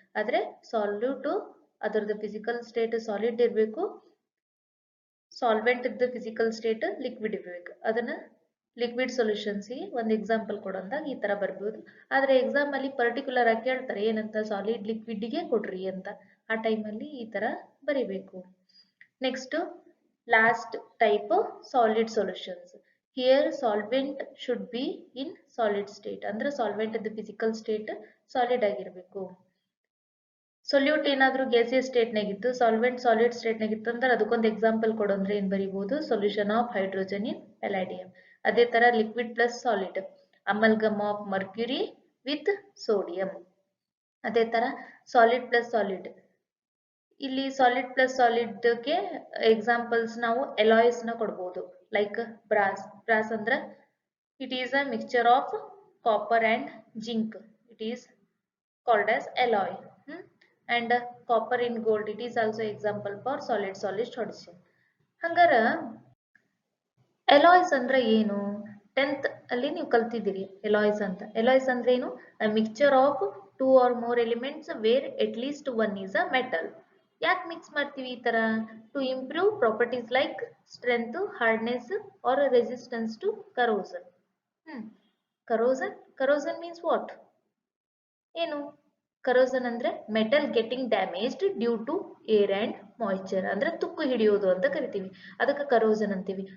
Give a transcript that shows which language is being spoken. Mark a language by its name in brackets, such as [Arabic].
[Kannada] ಆದ್ರೆ ಸಾಲ್ಯೂಟ್ ಅದರದ್ದು physical state solid ಇರಬೇಕು, ಸಾಲ್ವೆಂಟ್ ಇದ್ದ ಫಿಸಿಕಲ್ ಸ್ಟೇಟ್ ಲಿಕ್ವಿಡ್ ಇರಬೇಕು. ಅದನ್ನ ಲಿಕ್ವಿಡ್ ಸೊಲ್ಯೂಷನ್ಸ್ ಗೆ ಒಂದು ಎಕ್ಸಾಂಪಲ್ ಕೊಡಂದಾಗ ಈ ತರ ಬರ್ಬೋದು. ಆದ್ರೆ ಎಕ್ಸಾಮ್ ಅಲ್ಲಿ ಪರ್ಟಿಕ್ಯುಲರ್ ಆಗಿ ಕೇಳ್ತಾರೆ ಏನಂತ, ಸಾಲಿಡ್ ಲಿಕ್ವಿಡ್ ಗೆ ಕೊಡ್ರಿ ಅಂತ. ಆ ಟೈಮ್ ಅಲ್ಲಿ ಈ ತರ ಬರಿಬೇಕು. [English] Next last type solid solutions. Here solvent should be in solid state, ಅಂದ್ರೆ solvent the physical state solid ಆಗಿರಬೇಕು. [Kannada] ಸೊಲ್ಯೂಟ್ ಏನಾದ್ರೂ gaseous state ನಾಗಿತ್ತು, solvent solid state ನಾಗಿತ್ತು ಅಂದ್ರೆ ಅದಕ್ಕೊಂದು ಎಕ್ಸಾಂಪಲ್ ಕೊಡಂದ್ರೆ ಏನ್ ಬರೀಬಹುದು, [English] Solution of hydrogen in palladium. [Kannada] ಅದೇ ತರ [English] Liquid plus solid, amalgam of mercury with sodium. [Kannada] ಅದೇ ತರ ಸಾಲಿಡ್ ಪ್ಲಸ್ ಸಾಲಿಡ್. ಇಲ್ಲಿ ಸಾಲಿಡ್ ಪ್ಲಸ್ ಸಾಲಿಡ್ಗೆ ಎಕ್ಸಾಂಪಲ್ಸ್ ನಾವು ಎಲಾಯ್ಸ್ ನ ಕೊಡ್ಬೋದು. [English] Like brass ಅಂದ್ರೆ it is a mixture of copper and zinc, it is called as alloy. And copper in gold, it is also example for solid solution. [Kannada] ಹಂಗಾರ ಎಲಾಯ್ಸ್ ಅಂದ್ರೆ ಏನು? 10th ಅಲ್ಲಿ ನೀವು ಕಲ್ತಿದ್ದೀರಿ ಎಲಾಯ್ಸ್ ಅಂತ. ಎಲಾಯ್ಸ್ ಅಂದ್ರೆ ಏನು? [English] a mixture of two or more elements where at least one is a metal. [Kannada] ಯಾಕೆ mix ಮಾಡ್ತೀವಿ ಈ ತರ? [English] To improve properties like strength, hardness or resistance to corrosion. Corrosion means what? [Kannada] ಏನು ಕರೋಸನ್ ಅಂದ್ರೆ [English] metal getting damaged due to air and moisture, [Kannada] ಅಂದ್ರೆ ತುಕ್ಕು ಹಿಡಿಯೋದು ಅಂತ ಕರಿತೀವಿ, ಅದಕ್ಕೆ ಕರೋಸನ್ ಅಂತೀವಿ.